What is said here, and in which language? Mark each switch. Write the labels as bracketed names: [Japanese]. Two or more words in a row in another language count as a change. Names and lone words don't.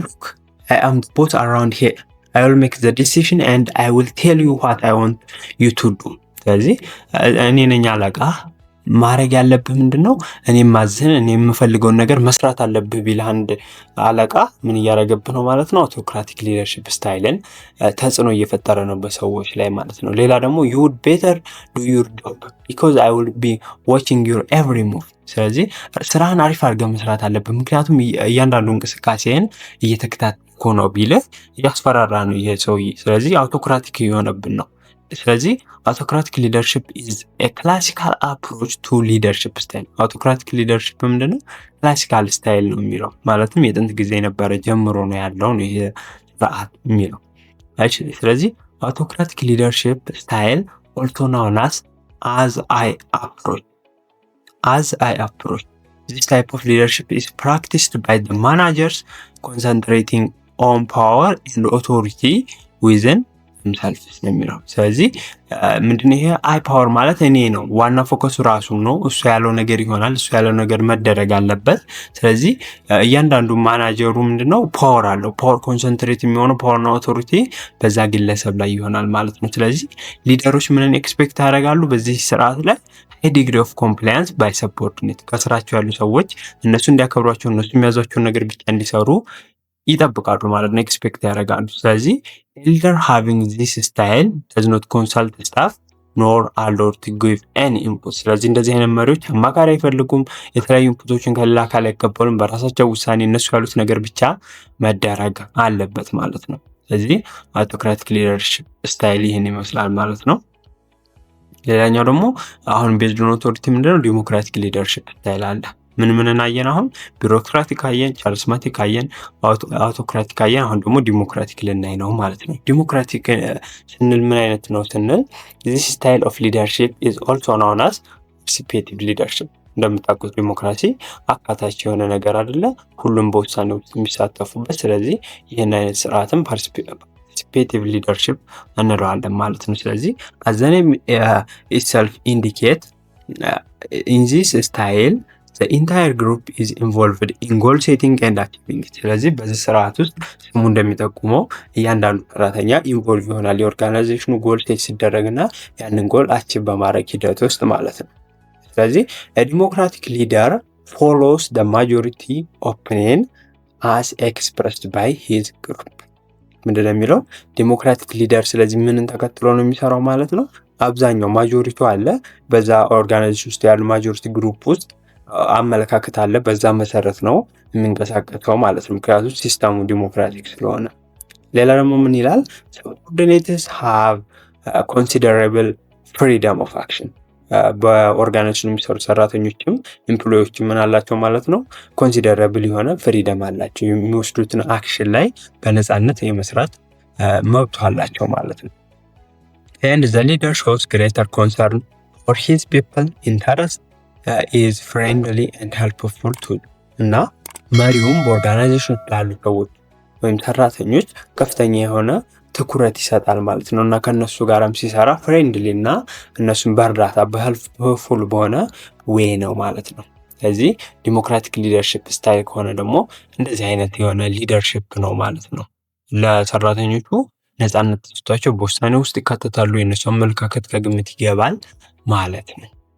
[English] Look I am the boss around here I will make the decision and I will tell you what I want you to do። [Amharic] ስለዚህ እኔ ነኝ አለቃ፣ ማድረግ ያለብህ ምንድነው? እኔ ማዝህን እኔ የምፈልገውን ነገር መስራት አለብህ ቢል አንድ አለቃ ምን እያደረገብህ ነው ማለት ነው? [English] autocratic leadership style [Amharic] ተጽዕኖ እየፈጠረ ነው በሰዎች ላይ ማለት ነው። ሌላ ደግሞ [English] you would better do your job because I will be watching your every move። [Amharic] ስለዚህ ስራህን አሪፍ አድርገህ መስራት አለብህ ምክንያቱም እያንዳንዱ እንቅስቃሴን እየተከታተልኩ ነው ቢልህ እያስፈራራ ነው ይሄ ሰውዬ። ስለዚህ አውቶክራቲክ የሆነብን ነው። ስለዚህ [English] autocratic leadership is a classical approach to leadership style። autocratic leadership [Amharic] ምንድነው? [English] classical style [Amharic] ነው የሚለው ማለትም የጥንት ጊዜ የነበረ ጀምሮ ነው ያለው ነው ይሄ ስርዓት የሚለው። ስለዚህ [English] autocratic leadership style also known as I approach. This type of leadership is practiced by the managers concentrating on power and authority within themselves [Amharic] ነው የሚለው። ስለዚህ ምንድነው ይሄ [English] I power [Amharic] ማለት እኔ ነው፣ ዋና ፎከሱ ራሱ ነው። እሱ ያለው ነገር ይሆናል፣ እሱ ያለው ነገር መደረግ አለበት። ስለዚህ እያንዳንዱ ማናጀሩ ምንድነው ፓወር አለው። [English] power concentrate [Amharic] የሚሆነው ፓወርና ኦቶሪቲ በዛ ግለሰብ ላይ ይሆናል ማለት ነው። ስለዚህ ሊደሮች ምንን ኤክስፔክት ያደርጋሉ በዚህ ስርዓት ላይ? [English] high degree of compliance by subordinate። [Amharic] ከስራቸው ያሉ ሰዎች እነሱ እንዲያከብሯቸው፣ እነሱ የሚያዟቸውን ነገር ብቻ እንዲሰሩ ይጠብቃሉ ማለት ነው፣ ኤክስፔክት ያደርጋሉ። ስለዚህ [English] leader having this style does not consult staff nor allow to give any input። [Amharic] ስለዚህ እንደዚህ አይነት መሪዎች አማካሪ አይፈልጉም፣ የተለያዩ ኢንፑቶችን ከሌላ አካል አይቀበሉም። በራሳቸው ውሳኔ እነሱ ያሉት ነገር ብቻ መደረግ አለበት ማለት ነው። ስለዚህ [English] autocratic leadership style [Amharic] ይህን ይመስላል ማለት ነው። ሌላኛው ደግሞ አሁን [English] based on authority [Amharic] ምንድነው? [English] democratic leadership style [Amharic] አለ። ምን አየን? አሁን ቢሮክራቲክ አየን፣ ቻሪስማቲክ አየን፣ አውቶክራቲክ አየን። አሁን ደግሞ ዲሞክራቲክ ልናይ ነው ማለት ነው። ዲሞክራቲክ ስንል ምን አይነት ነው ስንል [English] this style of leadership is also known as participative leadership። [Amharic] እንደምታውቁት ዲሞክራሲ አካታች የሆነ ነገር አይደለ፣ ሁሉም በውሳኔ ውስጥ የሚሳተፉበት። ስለዚህ ይህን አይነት ስርዓትም [English] participative leadership [Amharic] እንለዋለን ማለት ነው። ስለዚህ [English] as the name itself indicate in this style the entire group is involved in goal setting and achieving it። [Amharic] ስለዚህ በዚህ ስርዓት ውስጥ ስሙ እንደሚጠቁመው እያንዳንዱ ሰራተኛ ኢንቮልቭ ይሆናል የኦርጋናይዜሽኑ [English] goal set [Amharic] ሲደረግና ያንን ጎል አቺቭ በማድረግ ሂደት ውስጥ ማለት ነው። ስለዚህ [English] democratic leader follows the majority opinion as expressed by his group። [Amharic] ምንድነው የሚለው [English] democratic leader? [Amharic] ስለዚህ ምንን ተከትሎ ነው የሚሰራው ማለት ነው? አብዛኛው ማጆሪቲው አለ፣ በዛ ኦርጋናይዜሽን ውስጥ ያሉ [English] majority group [Amharic] ውስጥ አመለካከት አለ፣ በዛ መሰረት ነው የሚንቀሳቀሰው ማለት ነው፣ ምክንያቱም ሲስተሙ ዲሞክራቲክ ስለሆነ። ሌላ ደግሞ ምን ይላል? [English] subordinates have considerable freedom of action። [Amharic] በኦርጋናይዜሽን የሚሰሩ ሰራተኞችም ኤምፕሎዮችም ምን አላቸው ማለት ነው፣ ኮንሲደረብል የሆነ ፍሪደም አላቸው። የሚወስዱትን አክሽን ላይ በነፃነት የመስራት መብቱ አላቸው ማለት ነው። [English] and the leader shows greater concern for his people interest is friendly and helpful to [Amharic] እና መሪውም በኦርጋናይዜሽን ላሉ ሰዎች ወይም ሰራተኞች ከፍተኛ የሆነ ትኩረት ይሰጣል ማለት ነው እና ከነሱ ጋርም ሲሰራ ፍሬንድሊ እና እነሱን በእርዳታ በሄልፕፉል በሆነ ዌይ ነው ማለት ነው። ስለዚህ [English] democratic leadership style [Amharic] ከሆነ ደግሞ እንደዚህ አይነት የሆነ ሊደርሺፕ ነው ማለት ነው። ለሰራተኞቹ ነፃነት ተሰጥቷቸው በውሳኔ ውስጥ ይካተታሉ፣ የነሱ አመለካከት ከግምት ይገባል ማለት ነው።